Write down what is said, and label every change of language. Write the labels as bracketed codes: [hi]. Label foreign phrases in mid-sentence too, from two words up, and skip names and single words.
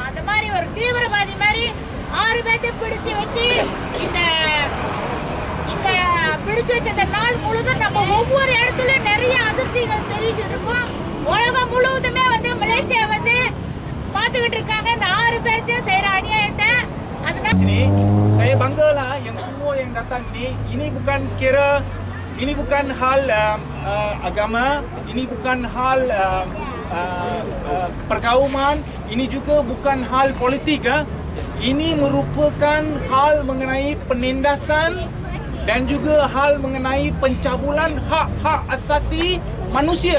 [ta] அந்த மாதிரி ஒரு தீவிரவாதி மாதிரி 6 பேர்த்தை பிடிச்சு வச்சு இந்த பிடிச்சு வச்ச இந்த நாள் முழுதும் நம்ம ஒவ்வொரு இடத்துல நிறைய அதிர்ச்சிகள் தெரிவிச்சுட்டு இருக்கோம். உலகம் முழுவதுமே வந்து மலேசியா வந்து பார்த்துக்கிட்டு இருக்காங்க இந்த 6 பேர்த்தையும் செய்யற அநியாயத்தை. அதனால [ms] sini saya banggalah yang semua yang datang ini bukan hal agama, ini bukan hal perkauman, ini juga bukan hal politik. Ini merupakan hal mengenai penindasan dan juga hal mengenai pencabulan hak-hak asasi manusia.